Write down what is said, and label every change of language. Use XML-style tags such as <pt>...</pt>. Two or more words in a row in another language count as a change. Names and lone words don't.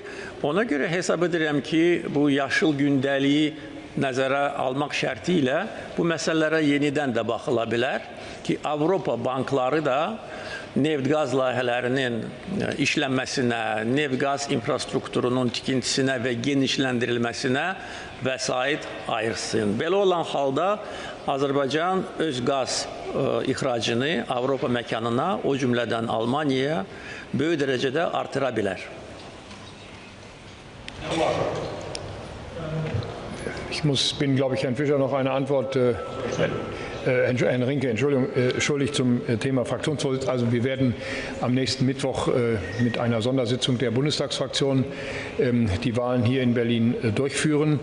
<az>Ona görə hesab edirəm ki, bu yaşıl gündəliyi nəzərə almaq şərti ilə bu məsələlərə yenidən də baxıla bilər ki, Avropa bankları da neft-qaz layihələrinin işlənməsinə, neft-qaz infrastrukturunun tikintisinə və genişləndirilməsinə vəsait ayırsın. Belə olan halda Azərbaycan öz qaz ixracını Avropa məkanına, o cümlədən Almaniyaya böyük dərəcədə artıra bilər.</az> <de>Ich bin, glaube ich, Herrn Fischer noch eine Antwort, Herrn Rinke, schuldig zum Thema Fraktionsvorsitz. Also wir werden am nächsten Mittwoch mit einer Sondersitzung der Bundestagsfraktion die Wahlen hier in Berlin durchführen.</de>